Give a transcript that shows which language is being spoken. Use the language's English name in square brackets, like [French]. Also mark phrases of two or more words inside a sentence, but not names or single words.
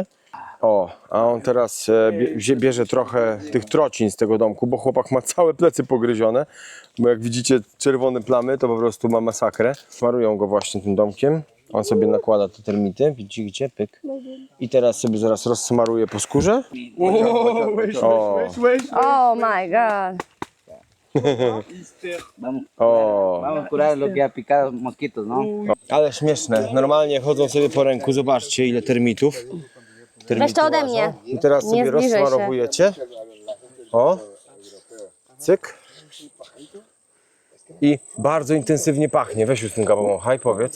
[Polish] O, a on teraz bierze trochę tych trocin z tego domku, bo chłopak ma całe plecy pogryzione. Bo jak widzicie czerwone plamy, to po prostu ma masakrę. Smarują go właśnie tym domkiem. On sobie nakłada te termity, widzicie, pyk. I teraz sobie zaraz rozsmaruje po skórze. O, [English] Oh my god. [Polish] o. [Spanish] Vamos curar lo que ha picado mosquitos, no? [Polish] Ale śmieszne. Normalnie chodzą sobie po ręku. Zobaczcie, ile termitów. Weź to ode mnie. I teraz Nie sobie zbliżaj się. rozsmarowujecie. O, cyk. I bardzo intensywnie pachnie. Weź już tym pomachaj, powiedz.